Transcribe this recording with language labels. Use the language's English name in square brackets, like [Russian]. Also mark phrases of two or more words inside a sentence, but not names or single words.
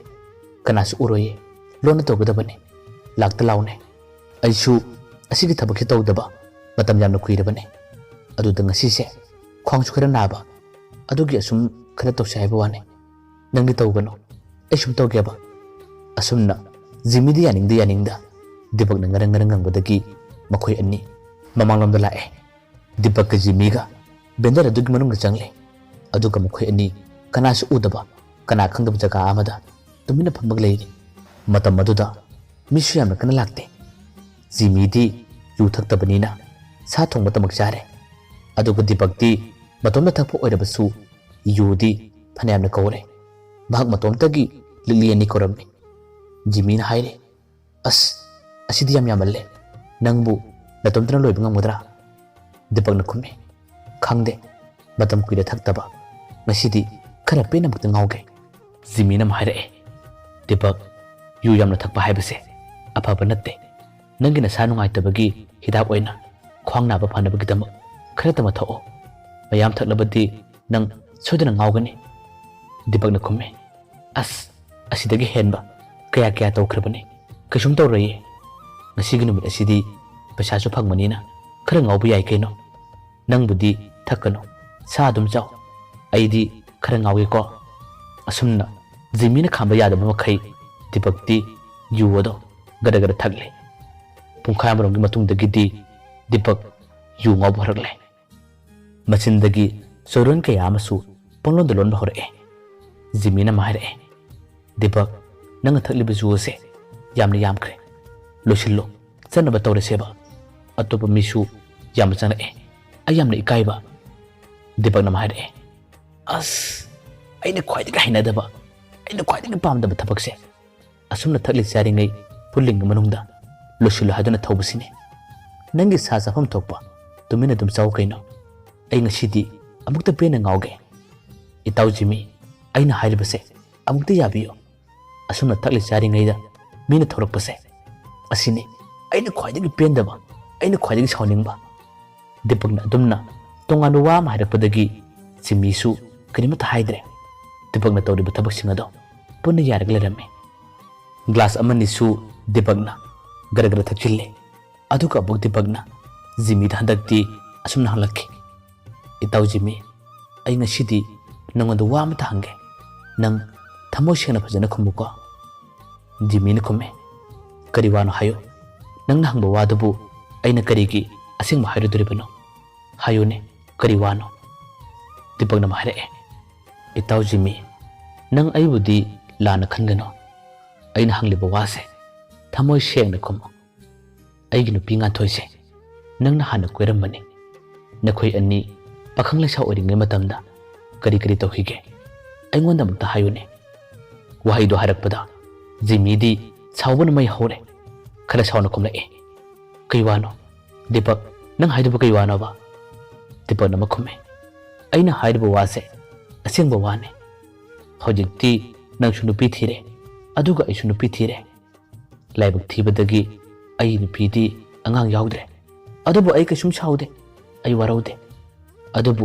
[Manipuri] Kana su uroye lona to da bane. Lakta laune. Aishu asigi thabak tau daba matam yamna kuirabane adu da ngasi se khwangsu khara naba adugi asum khara to sai bawane nangi tawgano aisum tawgeba asumna Jimmy yaning da Dipak ngarang badagi makhoi anni mamanglam da lae Dipak ka Jimmy ga bendar adugi manung changle aduga makhoi anni kana su udaba kana khangdab jaga amada tumina phambag leiri matam maduda misu yamna kana lakte Jimmy di yu thaktabanina sa thongba tamak chare aduga Dipak di matomna thakpo oirabasu yu di phanayamna kawre bahak matomtagi lili ani koramni Jimmy na haire asidi yam yamalle nangbu natomtana loiba ngamudra Dipak na khumme khangde matam kuida thaktaba ngasidi khara pena mukta ngauge Jimmy na haire Dipak yu yamna thakpa haibase afaba natte Nangi na sanu ngai tabagi hidak oina khwang na ba phana bagi dam khara tama thao mayam thaklabadi nang sodana ngaugani Dipak na khumme asidagi henba kaya tawkhrabani kasum tawrai ngasi ginumit asidi pasa su phangmani na khara ngaubu yai kaino nangbudi thakano sa dum chaw aidi khara ngauge ko asumna Jimmy na khamba yadaba makhai Dipak di yuwado gada thagle Pungkhai amaronggi matungdagidi Dipak yu ngaubu harakle machindagi soron kaya amasu ponglon dolon bahore Jimmy na mahare Dipak nanga thakliba juose yamna yamkre losillo chanaba tawre seba atopa misu yam chana ayamna ikaiba Dipak na mahare aina khwaidga hainadaba aina khwaidga pamdaba thabakse asumna thakli charingai pulling manungda Loshulu hadana thawbasine nangi sa safam thokpa tumina dum chaw kaino ai ngasidi amukta pena ngauge itaw Jimmy aina hairibase amukta yabiyo asumna thakli chari ngaida mina thorakpase asine aina khwaidagi pendaba aina khwaidagi sawningba Dipakna dumna tonganu wa ma hairakpadagi Jimmy su karimata haidre Dipakna tawriba thabak singado punna yaragla rame glass amani su Dipakna gara thakchille aduka buk Dipakna Jimmy handakti asumna halakki itaw Jimmy ai ngasidi nangonda wa ma hange nang thamo sena phajana khumuko Jimmy na khumme kari wano hayo nang na hangba wadabu aina karigi asing ma hairo duribano hayo ne kari wano Dipakna mahare itaw Jimmy nang ai budi lana khangano aina hangliba wase Thamoy sengna khumo aigi nupi Nganthoi se nangna hana koirambani nakhoi ani pakhang lesa oringai matamda kari tawhige aingonda mukta hayune wahaido harakpada Jimmy di chawbana mai hore khara sawna khumla kaiwano Dipak nang haidu kaiwano ba Dipak nama khumme aina haidu wase asengba wane hojikti nang sunupi thire aduga ai sunupi thire laibak thibadagi ai nupidi angang yaudre adubu ai kasum chaude ai waraude adubu